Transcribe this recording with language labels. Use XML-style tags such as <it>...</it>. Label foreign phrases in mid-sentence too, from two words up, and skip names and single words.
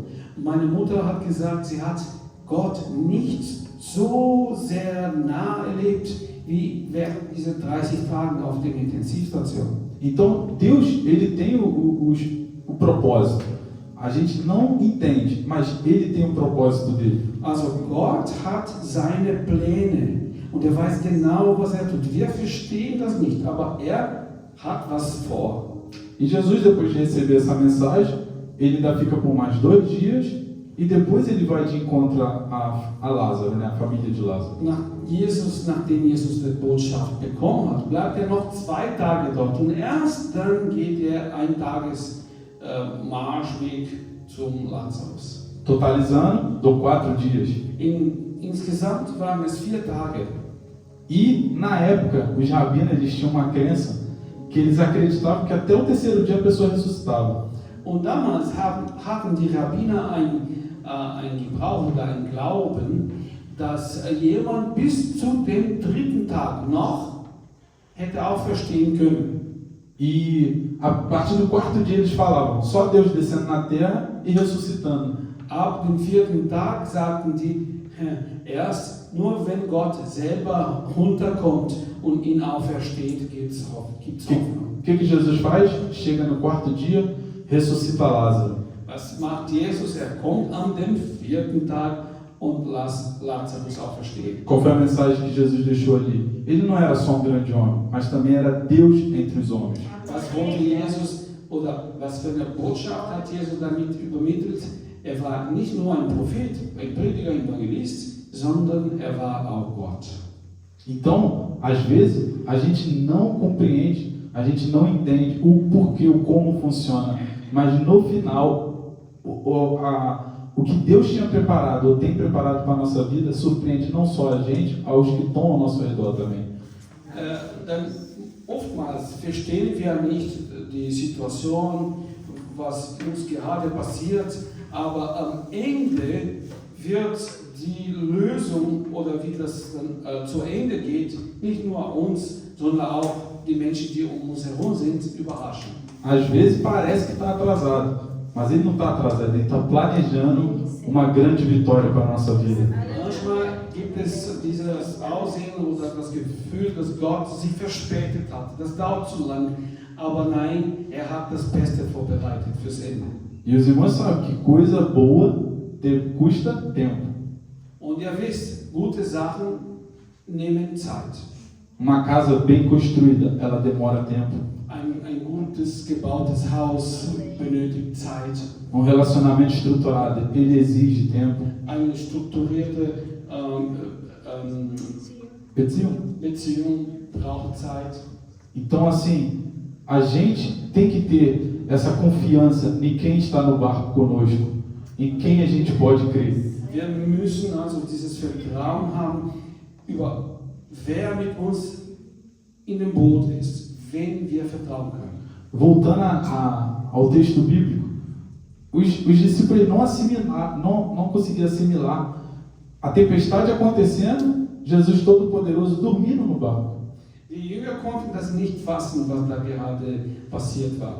<de>Meine Mutter hat gesagt, sie hat Gott nicht so sehr nah erlebt, wie während dieser 30 Tagen auf der Intensivstation.</de> <pt>Então, Deus, ele tem o propósito. A gente não entende, mas ele tem o propósito dele.</pt> <de>Also Gott hat seine Pläne und er weiß genau, was er tut. Wir verstehen das nicht, aber er hat was vor.</de> <pt>E Jesus, depois de receber essa mensagem, ele ainda fica por mais 2 dias e depois ele vai de encontro a Lázaro, né, a família de Lázaro.</pt> <de>Nachdem Jesus die Botschaft bekommen hat, bleibt er noch 2 Tage dort und erst dann geht er einen Marschweg zum Lazarus.</de> <pt>Totalizando, dou 4 dias.</pt> <de>Insgesamt waren es 4 Tage.</de> <pt>E na época, os rabinos, eles tinham uma crença que eles acreditavam que até o 3º dia a pessoa ressuscitava.</pt> <de>Und damals hatten die Rabbiner ein Gebrauch oder ein Glauben, dass jemand bis zu dem 3. Tag noch hätte auferstehen können.</de> <pt>E a partir do 4º dia eles falavam, só Deus descendo na terra e ressuscitando.</pt> <de>Ab dem 4. Tag sagten die, erst nur wenn Gott selber runterkommt und ihn aufersteht, gibt's Hoffnung.</de> <pt>O que Jesus faz? Chega no 4º dia, ressuscita Lázaro.</pt> <de>Was macht Jesus? Er kommt an dem 4. Tag und lässt Lazarus auferstehen.</de> <pt>Qual foi a mensagem que Jesus deixou ali? Ele não era só um grande homem, mas também era Deus entre os homens.</pt> <de>Was wollte Jesus, oder was für eine Botschaft hat Jesus damit übermittelt? Er war nicht nur ein Prophet, ein Prediger, ein Evangelist, sondern er war auch Gott.</de> <pt>Então, às vezes, a gente não compreende, a gente não entende o porquê, o como funciona, mas no final, o que Deus tinha preparado ou tem preparado para a nossa vida surpreende não só a gente, aos que estão ao nosso redor também.</pt> <de>Oftmals verstehen wir nicht die Situation, was uns gerade passiert, aber am Ende wird die Lösung oder wie das dann zu Ende geht, nicht nur uns, sondern auch die Menschen, die um uns herum sind, überraschen.</de> <pt>Às vezes parece que está atrasado, mas ele não está atrasado, ele está planejando uma grande vitória para a nossa vida.</pt> <de>Manchmal gibt es dieses Aussehen oder das Gefühl, dass Gott sich verspätet hat. Das dauert zu lang, aber nein, er hat das Beste vorbereitet fürs Ende.</de> <pt>E os irmãos sabem que coisa boa custa tempo.</pt> <de>Und ihr wisst, gute Sachen nehmen Zeit.</de> <pt>Uma casa bem construída, ela demora tempo.</pt> <de>Ein gutes, gebautes Haus benötigt Zeit.</de> <pt>Relacionamento estruturado, ele exige tempo.</pt> <de>Eine strukturierte Beziehung braucht Zeit.</de> <pt>Então, assim, a gente tem que ter essa confiança em quem está no barco conosco, em quem a gente pode crer.</pt> <de>Wir müssen also dieses Vertrauen haben, über wer mit uns in dem Boot ist, wen wir vertrauen können.</de> <pt>Voltando ao texto bíblico, os discípulos não conseguiam assimilar a tempestade acontecendo, Jesus Todo-Poderoso dormindo no barco.</pt> <de>Die Die Jünger konnten das nicht fassen, was da gerade passiert war.</de>